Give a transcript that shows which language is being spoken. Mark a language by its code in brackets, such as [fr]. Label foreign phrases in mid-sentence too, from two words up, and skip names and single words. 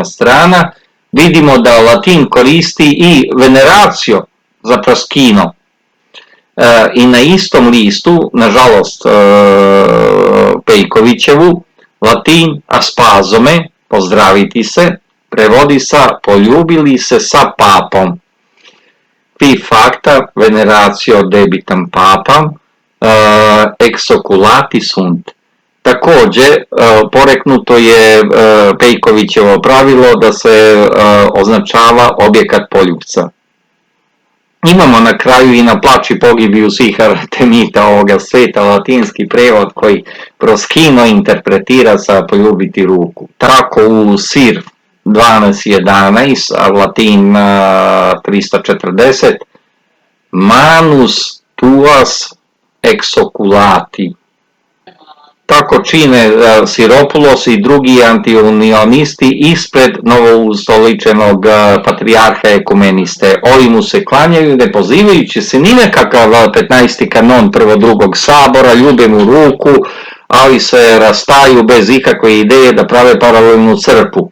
[sr] strana, vidimo da Latin koristi i veneracio za proskino. I na istom listu, nažalost Pejkovićevu, Latin aspazome, pozdraviti se, prevodi sa poljubili se sa papom. [la] Qui facta veneratio debitam papam exoculati sunt. [sr] Također, poreknuto je Pejkovićevo pravilo da se označava objekat poljupca. Imamo na kraju i na plači pogibiju svih Artemita ovoga sveta latinski prevod koji proskino interpretira sa poljubiti ruku. Tako u Sir 12.11, a Latin 340, [la] manus tuas exoculati. [sr] Tako čine Siropulos i drugi antiunionisti ispred novoustoličenog patrijarha ekumeniste. Ovi mu se klanjaju ne pozivajući se ni nekakav 15. kanon drugog sabora, ljube mu ruku, ali se rastaju bez ikakve ideje da prave paralelnu crkvu.